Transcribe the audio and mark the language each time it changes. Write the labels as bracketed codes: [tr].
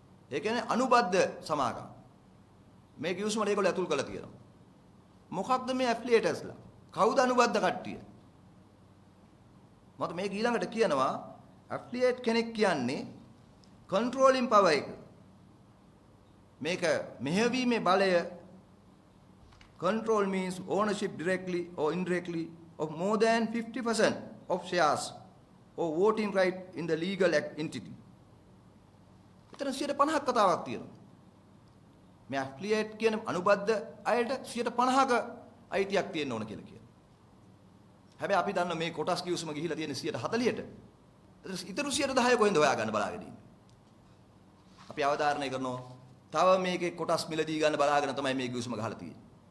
[si] ඒ කියන්නේ අනුබද්ධ සමාගම්. මේ කිවිසුමට ඒගොල්ලෝ ඇතුල් කරලා තියෙනවා. මොකක්ද මේ ඇෆ්ලියේටර්ස්ලා? කවුද අනුබද්ධ කට්ටිය? මත මේක ඊළඟට කියනවා ඇෆ්ලියේට් කෙනෙක් කියන්නේ controlling power එක. මේක මෙහෙයවීමේ බලය [en] control means ownership directly or indirectly of more than 50% of shares or voting right in the legal entity. [si] එතන 50ක් කතාවක් තියෙනවා. මේ ඇෆ්ලියේට් කියන අනුබද්ධ අයට 50ක අයිතියක් තියෙන්න ඕන කියලා කියනවා. හැබැයි අපි දන්න මේ කොටස් කිවිසුම ගිහිලා තියෙන 40%ට. ඉතුරු 10% කොහෙන්ද හොයාගන්න බලාගෙන ඉන්නේ. අපි අවධාරණය කරනවා තව මේකේ කොටස් මිලදී ගන්න බලාගෙන තමයි මේ කිවිසුම ගහලා තියෙන්නේ.